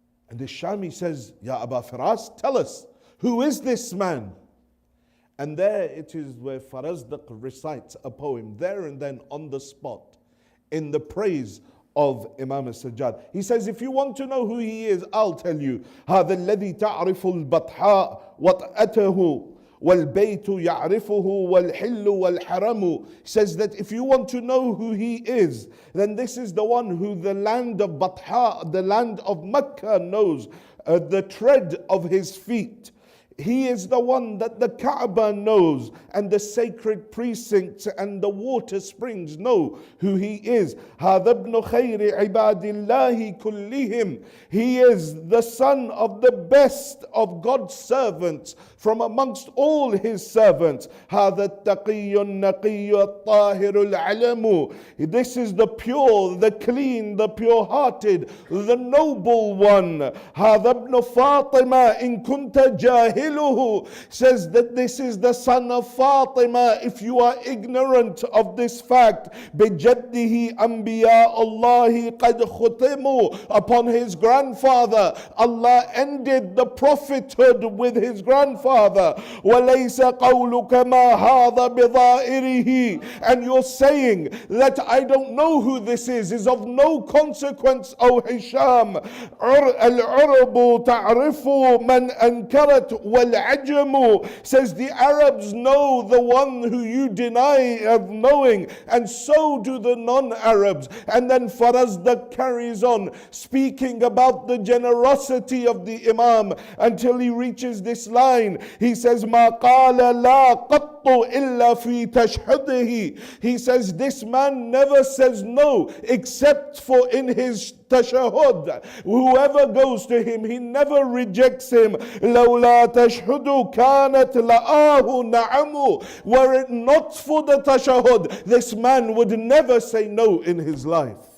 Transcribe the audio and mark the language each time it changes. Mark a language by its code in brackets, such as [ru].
[en] And the Shami says, Ya Aba Firas, tell us, who is this man? And there it is where Farazdaq recites a poem, there and then on the spot, in the praise of Imam as-Sajjad. He says, if you want to know who he is, I'll tell you. [ar] هذا الذي تعرف البطحاء وطأته والبيت يعرفه والحل والحرم. [en] He says that if you want to know who he is, then this is the one who the land of Batha, the land of Mecca knows, the tread of his feet. He is the one that the Kaaba knows, and the sacred precincts and the water springs know who he is. [ar] هذا ابن خير عباد الله كلهم. [en] He is the son of the best of God's servants from amongst all his servants. [ar] هذا التقي النقي الطاهر العلم. [en] This is the pure, the clean, the pure-hearted, the noble one. [ar] هذا ابن فاطمة إن كنت جاهل. [en] Says that this is the son of Fatima. If you are ignorant of this fact, [ar] بجده أنبياء الله قد ختموا. [en] Upon his grandfather, Allah ended the prophethood with his grandfather. [ar] وليس قولك ما هذا بظائره. [en] And you're saying that I don't know who this is of no consequence, O Hisham. [ar] العرب تعرف من أنكرت والعجم. [en] Says the Arabs know the one who you deny of knowing, and so do the non-Arabs. And then Farazdaq carries on speaking about the generosity of the Imam until he reaches this line. He says, [ar] ما قال لا قط إلا في تشهده. [en] He says this man never says no except for in his tashahud. Whoever goes to him, he never rejects him. [ar] لولا تشهد كانت لآه نعم. [en] Were it not for the tashahud, this man would never say no in his life.